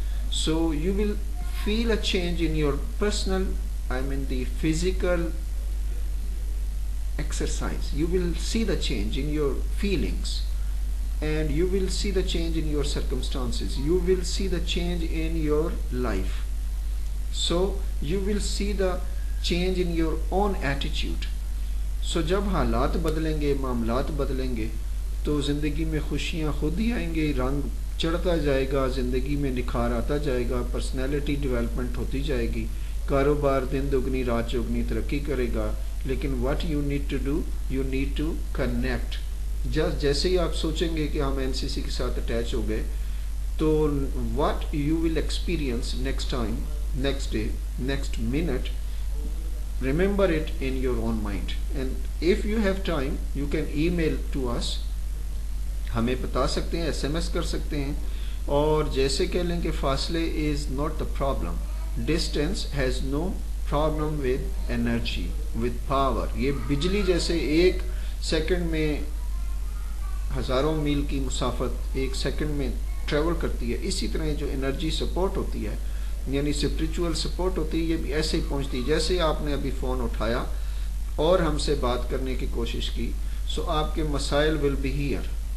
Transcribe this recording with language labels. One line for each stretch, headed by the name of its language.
English: So you will feel a change in your personal, the physical exercise. You will see the change in your feelings. And you will see the change in your circumstances. You will see the change in your life. So you will see the change in your own attitude.
Urdu: So جب حالات بدلیں گے، معاملات بدلیں گے تو زندگی میں خوشیاں خود ہی آئیں گے، رنگ چڑھتا جائے گا، زندگی میں نکھار آتا جائے گا، پرسنالٹی ڈیولپمنٹ ہوتی جائے گی، کاروبار دن دگنی رات چوگنی ترقی کرے گا.
English: لیکن what you need to do, you need to connect.
Urdu: جیسے ہی آپ سوچیں گے کہ ہم NCC کے ساتھ اٹیچ ہو گئے تو
English: what you will experience next time, next day, next minute, remember it in your own mind. And if you have time, you can email to us.
Urdu: ہمیں بتا سکتے ہیں، SMS کر سکتے ہیں. اور جیسے کہہ لیں کہ فاصلے
English: is not the problem. Distance has no problem with energy, with power.
Urdu: یہ بجلی جیسے ایک سیکنڈ میں ہزاروں میل کی مسافت ایک سیکنڈ میں ٹریول کرتی ہے، اسی طرح جو انرجی سپورٹ ہوتی ہے، یعنی اسپریچول سپورٹ ہوتی ہے، یہ بھی ایسے ہی پہنچتی ہے. جیسے آپ نے ابھی فون اٹھایا اور ہم سے بات کرنے کی کوشش کی، سو آپ کے مسائل
English: Will be here.